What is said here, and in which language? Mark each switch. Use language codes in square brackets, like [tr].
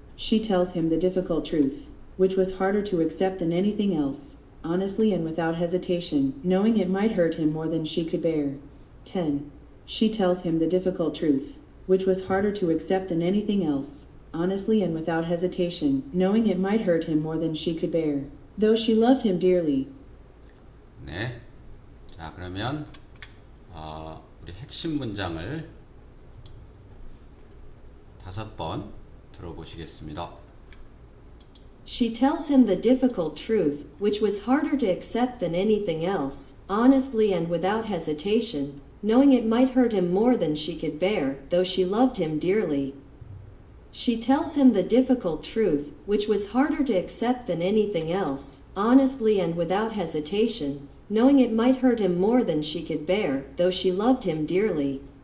[en] She tells him the difficult truth, which was harder to accept than anything else, honestly and without hesitation, knowing it might hurt him more than she could bear. 10. She tells him the difficult truth, which was harder to accept than anything else, honestly and without hesitation, knowing it might hurt him more than she could bear, though she loved him dearly. [ko] 네. 자, 그러면 우리 핵심 문장을 5번 들어보시겠습니다. [en] She tells him the difficult truth, which was harder to accept than anything else, honestly and without hesitation, knowing it might hurt him more than she could bear, though she loved him dearly. She tells him the difficult truth, which was harder to accept than anything else, honestly and without hesitation, knowing it might hurt him more than she could bear, though she loved him dearly.